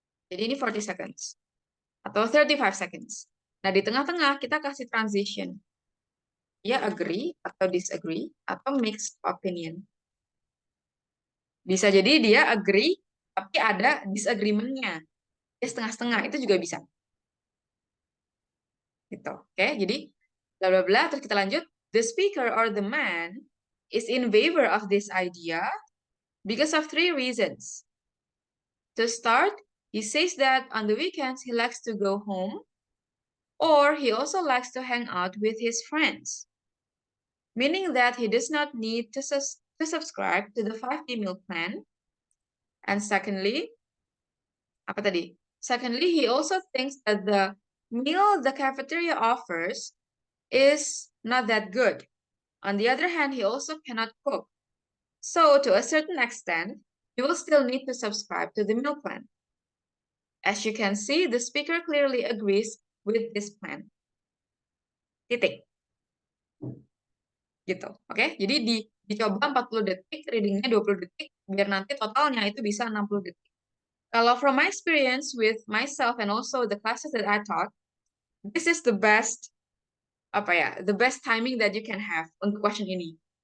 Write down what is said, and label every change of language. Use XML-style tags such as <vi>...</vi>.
<id>Jadi ini</id> <en>40 seconds.</en> <id>Atau</id> <en>35 seconds.</en> <id>Nah, di tengah-tengah kita kasih transition. Dia agree atau disagree atau mixed opinion. Bisa jadi dia agree tapi ada disagreement-nya. Dia setengah-setengah, itu juga bisa. Gitu. Oke, jadi bla bla bla, terus kita lanjut.</id> <en>The speaker or the man is in favor of this idea because of 3 reasons. To start, he says that on the weekends he likes to go home, or he also likes to hang out with his friends, meaning that he does not need to subscribe to the 5-day meal plan. And secondly,</en> <id>apa tadi?</id> <en>Secondly, he also thinks that the meal the cafeteria offers is not that good. On the other hand, he also cannot cook. So, to a certain extent, you will still need to subscribe to the meal plan. As you can see, the speaker clearly agrees with this plan.</en> <id>Titik. Gitu. Oke, jadi dicoba 40 detik, readingnya 20 detik, biar nanti totalnya itu bisa 60 detik.</id> <en>Kalau from my experience with myself and also the classes that I taught, this is the best, the best timing that you can have</en> <id>untuk question ini.</id>